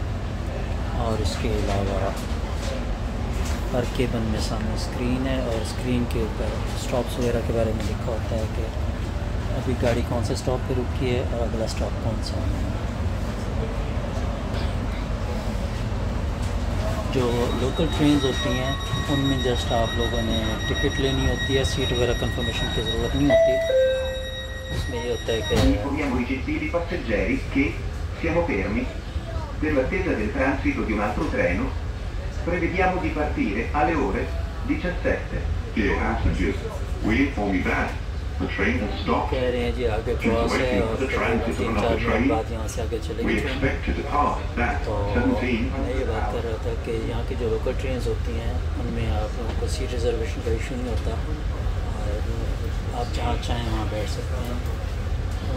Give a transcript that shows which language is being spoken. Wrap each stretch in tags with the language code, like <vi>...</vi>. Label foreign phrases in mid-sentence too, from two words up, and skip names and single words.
<hi>और इसके अलावा हर केबिन में सामने स्क्रीन है, और स्क्रीन के ऊपर स्टॉप्स वगैरह के बारे में लिखा होता है कि अभी गाड़ी कौन से स्टॉप पे रुकी है और अगला स्टॉप कौन सा है। जो लोकल ट्रेन्स होती हैं उनमें जस्ट आप लोगों ने टिकट लेनी होती है, सीट वगैरह कंफर्मेशन की ज़रूरत नहीं होती। उसमें ये होता है कि</hi> <it>informiamo i gentili passeggeri che siamo fermi per l'attesa del transito di un altro treno. Prevediamo di partire alle ore 17.</it> <en>Dear passengers, we inform you that the train has stopped.</en> <hi>कह रहे हैं जी आगे क्रॉस है और 3-4 मिनट बाद यहाँ से आगे चलेगी ट्रेन। तो मैं ये बात कर रहा था कि यहाँ की जो लोकल ट्रेन होती हैं उनमें आप लोगों को सीट रिजर्वेशन का इशू नहीं होता, और आप जहाँ चाहें वहाँ बैठ सकते हैं।</hi>